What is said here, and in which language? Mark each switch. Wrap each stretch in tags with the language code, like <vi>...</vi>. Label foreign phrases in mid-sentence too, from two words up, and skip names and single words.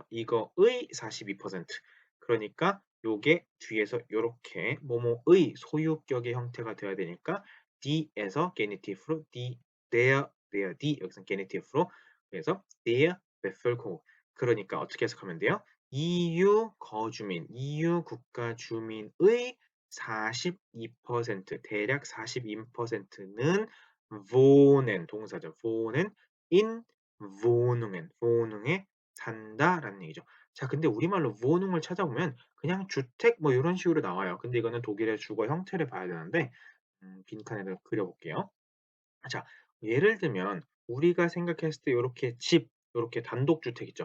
<ko>이거의 42%. 그러니까 요게 뒤에서 요렇게 뭐뭐의 소유격의 형태가 되어야 되니까 die에서 게니티브로 die 여기서 게니티브로 그래서</ko> <de>der Bevölkerung</de> <ko>그러니까 어떻게 해석하면 돼요? EU 거주민, EU 국가 주민의 42% 대략 42%는 wohnen 동사죠.</ko> <de>wohnen in wohnungen,</de> <ko>wohnung에 산다라는 얘기죠. 자, 근데 우리말로 wohnung을 찾아보면 그냥 주택 뭐 이런 식으로 나와요. 근데 이거는 독일의 주거 형태를 봐야 되는데 빈칸에다 그려볼게요. 자, 예를 들면 우리가 생각했을 때 요렇게 집, 요렇게 단독주택 있죠.</ko>